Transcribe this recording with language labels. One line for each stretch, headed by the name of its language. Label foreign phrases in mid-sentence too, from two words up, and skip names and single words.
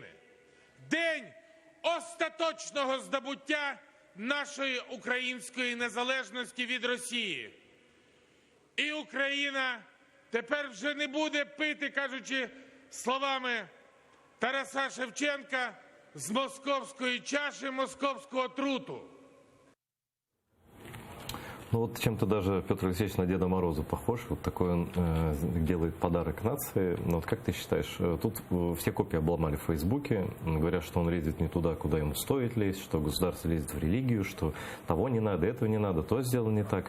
Ukrainian: День остаточного здобуття нашої української незалежності від Росії. І Україна тепер вже не буде пити, кажучи словами Тараса Шевченка, з московської чаші московського труту.
Russian: Ну вот чем-то даже Петр Алексеевич на Деда Мороза похож. Вот такой он делает подарок нации. Но вот как ты считаешь, тут все копии обломали в Фейсбуке. Говорят, что он лезет не туда, куда ему стоит лезть, что государство лезет в религию, что того не надо, этого не надо, то сделано не так.